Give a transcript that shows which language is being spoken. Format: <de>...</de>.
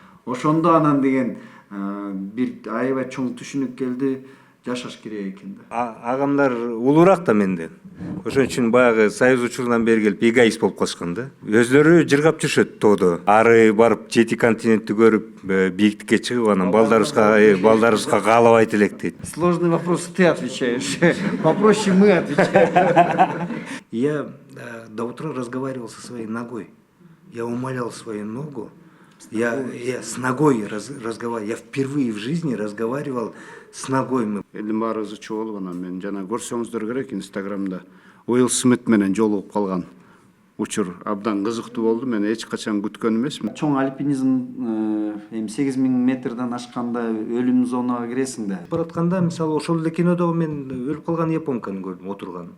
<ky>Ошондо анан деген бир аябай чоң түшүнүк келди. Жашаш керек экен да. Агамдар улуураак да менден. Ошон үчүн баягы союз учурунан бери келип эгоист болуп калышкан да. Өзлөрү жыргап жүрүшөт тоодо. Ары барып 7 континентти көрүп, бийиктикке чыгып, анан балдарыбызга каалабайт элек дейт.</ky> <ru>Сложный вопрос ты отвечаешь. Попроще мы отвечаем. Я до утра разговаривал со своей ногой. Я умолял свою ногу. Я с ногой разговаривал. Я впервые в жизни разговаривал с ногой.</ru> <ky>Элдин баарыбызды чогулуп анан мен жана көрсөңүздөр керек Инстаграмда Уилл Смит менен жолугуп калган учур абдан кызыктуу болду. Мен эч качан күткөн эмесмин. Чоң альпинизм 8000 метрден ашканда өлүм зонага киресиң да. Баратканда мисалы ошол эле кинодо мен өлүп калган японканы көрдүм отурган.</ky>